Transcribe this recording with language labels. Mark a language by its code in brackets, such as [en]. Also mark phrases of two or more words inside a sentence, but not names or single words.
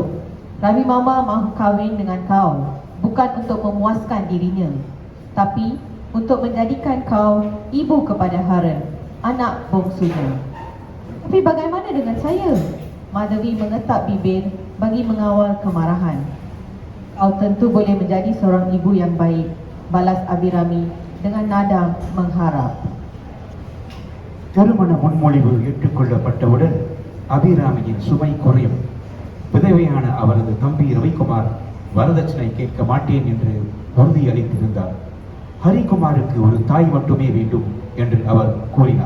[ms] Ravi Mama mahu kahwin dengan kau, bukan untuk memuaskan dirinya, tapi untuk menjadikan kau ibu kepada Haren, anak bongsunya. Tapi bagaimana dengan saya? Madhavi mengetak bibir bagi mengawal kemarahan. Kau tentu boleh menjadi seorang ibu yang baik, balas Abhirami dengan nada mengharap. [ta] திருமண முன்மொழிவு ஏற்றுக்கொள்ளப்பட்டவுடன் அபிராமியின் சுமை குறையும். விதவையான அவரது தம்பி ரவிக்குமார் வரதட்சணை கேட்க மாட்டேன் என்று உறுதியளித்திருந்தார். ஹரிகுமாருக்கு ஒரு தாய் மட்டுமே வேண்டும் என்று அவர் கூறினார்.